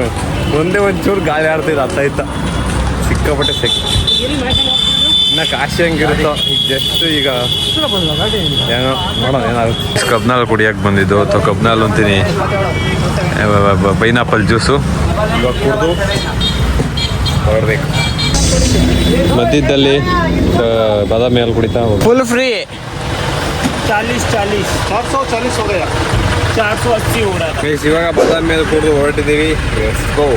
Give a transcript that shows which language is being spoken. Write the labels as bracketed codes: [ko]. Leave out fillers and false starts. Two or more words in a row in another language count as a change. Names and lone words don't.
[kn] ಒಂದೇ ಒಂಚೂರು ಗಾಳಿ ಆಡ್ತಿದ್ದು ಅರ್ಥ ಸಿಕ್ಕಾಪಟ್ಟೆ ಸೆಕೆ ಇನ್ನು ಕಾಶಿ ಹೆಂಗಿರುತ್ತೋ ಈಗ ಜಸ್ಟ್ ಈಗ ಏನೋ ನೋಡೋಣ ಏನಾಗುತ್ತೆ ಕಬ್ನಾಲ್ ಕುಡಿಯೋಕೆ ಬಂದಿದ್ದು ಅಥವಾ ಕಬ್ನಾಲ್ ಅಂತೀನಿ [en] pineapple juice [kn] ಇವಾಗ ಕುಡಿದು ಹೊರಡ್ಬೇಕು ಮಧ್ಯದಲ್ಲಿ ಬಾದಾಮಿ ಹಾಲು ಕುಡಿತಾ [en] full free 40 [hi] 440 हो गया 480 हो रहा [kn] ಇವಾಗ ಬಾದಾಮಿ ಹಾಲು ಕುಡಿದು ಹೊರಟಿದ್ದೀವಿ